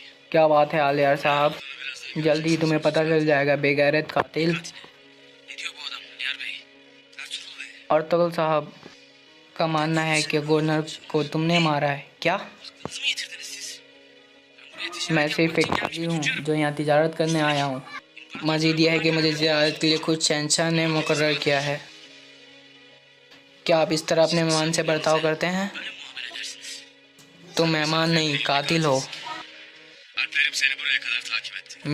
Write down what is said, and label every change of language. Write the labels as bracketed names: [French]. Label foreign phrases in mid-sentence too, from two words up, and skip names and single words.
[Hindi] क्या बात है आलियार साहब? जल्दी ही तुम्हें पता चल जाएगा बेगैरत कातिल। [Turkish] Ne diyor bu adam Aliyar Bey? Ertuğrul Bey. [Hindi] और तगल साहब का मानना है कि गवर्नर को तुमने मारा है। क्या? [Turkish] Kızımı getirdiniz siz. Ben buraya ticaret [Hindi] मैं सिर्फ एक [Turkish] yapmak için [Hindi] काजी [Turkish] gelmiş [Hindi] हूँ [Turkish] tüccarım. [Hindi] जो यहाँ तिजारत करने आया हूँ। मजीद यह है कि मुझे ज़ियारत के लिए खुद शहंशाह ने मुकर्रर किया है। क्या आप इस तरह अपने मेहमान से बर्ताव करते हैं? [Turkish] Böyle muamele edersiniz. [Hindi] तुम मेहमान नहीं, कातिल हो। [Turkish] Alplerim seni buraya kadar takip etti.